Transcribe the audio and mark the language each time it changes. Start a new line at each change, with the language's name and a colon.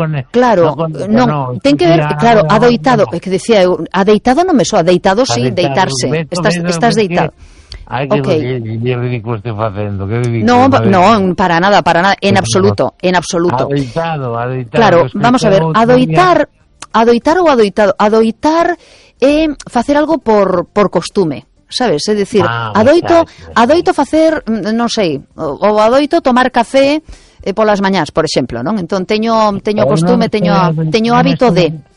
Galician: Claro, non, ten que ver, claro, adoitado, é que decía, adeitado non me soa, adeitado sí, deitarse, estás deitado.
Spanish: Ay, que ridículo estoy haciendo, qué ridículo. No, para nada, para nada, en absoluto, en absoluto.
Galician: Adoitado, adoitado. Claro, vamos a ver, adoitar, adoitar o adoitado, adoitar é facer algo por costume. Sabes, é dicir, adoito facer, non sei, ou adoito tomar café polas mañás, por exemplo, non? Entón teño costume, teño hábito de.